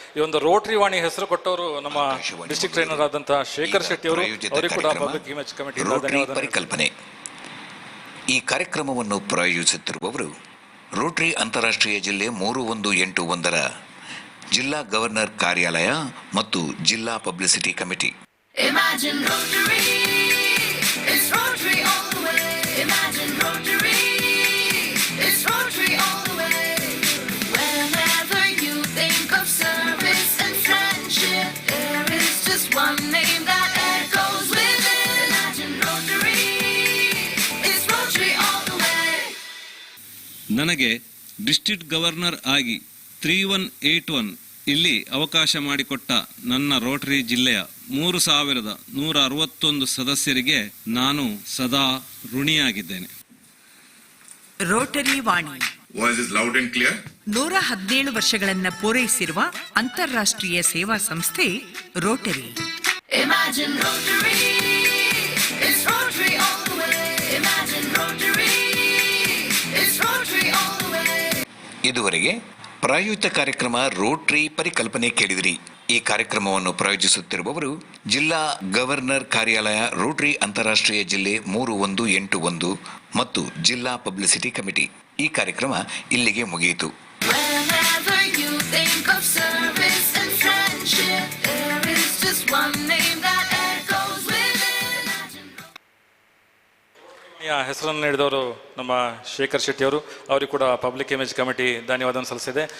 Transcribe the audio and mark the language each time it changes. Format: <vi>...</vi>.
<kn>ಈ ಒಂದು ರೋಟ್ರಿ ವಾಣಿ ಹೆಸರು ಕೊಟ್ಟವರು ನಮ್ಮ ಡಿಸ್ಟ್ರಿಕ್ಟ್ ಟ್ರೈನರ್ ಆದಂತಹ ಶೇಖರ್ ಶೆಟ್ಟಿ ಅವರು, ಅವರಿಗೆ ಕೂಡ ಪಬ್ಲಿಕ್ ಇಮೇಜ್ ಕಮಿಟಿ ಪರಿಕಲ್ಪನೆ. ಈ ಕಾರ್ಯಕ್ರಮವನ್ನು ಪ್ರಾಯೋಜಿಸುತ್ತಿರುವವರು ರೋಟರಿ ಅಂತಾರಾಷ್ಟ್ರೀಯ ಜಿಲ್ಲೆ 3181ರ ಜಿಲ್ಲಾ ಗವರ್ನರ್ ಕಾರ್ಯಾಲಯ ಮತ್ತು ಜಿಲ್ಲಾ publicity committee.</kn> <en>Imagine Rotary, it's Rotary all the way. Imagine Rotary, it's Rotary all the way. Whenever you think of service and friendship, there is just one name that echoes with it. Imagine Rotary, it's Rotary all the way.</en> <kn>ನನಗೆ district governor ಆಗಿ 3181 ಇಲ್ಲಿ ಅವಕಾಶ ಮಾಡಿಕೊಟ್ಟ ನನ್ನ Rotary ಜಿಲ್ಲೆಯ 3161 ಸದಸ್ಯರಿಗೆ ನಾನು ಸದಾ ಋಣಿಯಾಗಿದ್ದೇನೆ. ರೋಟರಿ ವಾಣಿ 117 ವರ್ಷಗಳನ್ನು ಪೂರೈಸಿರುವ ಅಂತಾರಾಷ್ಟ್ರೀಯ ಸೇವಾ ಸಂಸ್ಥೆ Rotary.</kn> <en>Imagine Rotary, it's Rotary all the way. Imagine Rotary, it's Rotary all the way.</en> <kn>ಇದುವರೆಗೆ ಪ್ರಾಯೋಜಿತ ಕಾರ್ಯಕ್ರಮ ರೋಟರಿ ಪರಿಕಲ್ಪನೆ ಕೇಳಿದಿರಿ. ಈ ಕಾರ್ಯಕ್ರಮವನ್ನು ಪ್ರಾಯೋಜಿಸುತ್ತಿರುವವರು ಜಿಲ್ಲಾ ಗವರ್ನರ್ ಕಾರ್ಯಾಲಯ, ರೋಟರಿ ಅಂತಾರಾಷ್ಟ್ರೀಯ ಜಿಲ್ಲೆ 3181 ಮತ್ತು ಜಿಲ್ಲಾ ಪಬ್ಲಿಸಿಟಿ ಕಮಿಟಿ. ಈ ಕಾರ್ಯಕ್ರಮ ಇಲ್ಲಿಗೆ ಮುಗಿಯಿತು.</kn> <en>Whenever you think of service and friendship, there is just one name that echoes with it.</en> <kn>ಹೆಸರನ್ನು ನೀಡಿದವರು ನಮ್ಮ ಶೇಖರ್ ಶೆಟ್ಟಿ ಅವರು, ಅವರಿಗೆ ಕೂಡ ಪಬ್ಲಿಕ್ ಇಮೇಜ್ ಕಮಿಟಿ ಧನ್ಯವಾದವನ್ನು ಸಲ್ಲಿಸಿದೆ.</kn>